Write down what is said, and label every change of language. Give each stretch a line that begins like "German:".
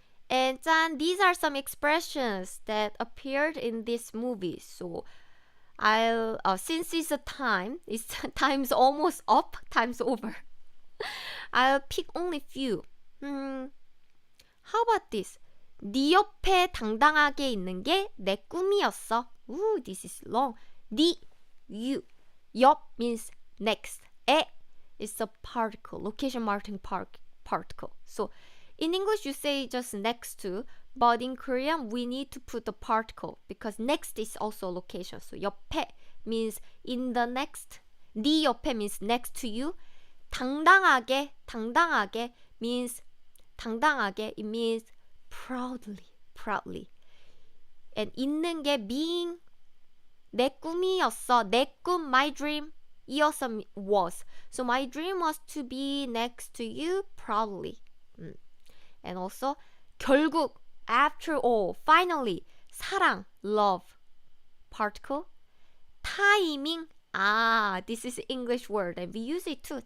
English: And these are some expressions that appeared in this movie. So I'll since it's time's almost up, time's over. I'll pick only few. How about this?
Korean: 네 옆에 당당하게 있는 게 내 꿈이었어.
English: Ooh, this is long. 네, you. 옆 means next. 에 is a particle, location marking particle. So in English, you say just next to, but in Korean, we need to put the particle because next is also a location. So 옆에 means in the next. 네 옆에 means next to you. 당당하게 means it means proudly. And 있는 게 being 내 꿈이었어. 내 꿈, my dream. 이었어 was. So my dream was to be next to you proudly. And also 결국, after all, finally, 사랑, love, particle. 타이밍, this is English word and we use it too.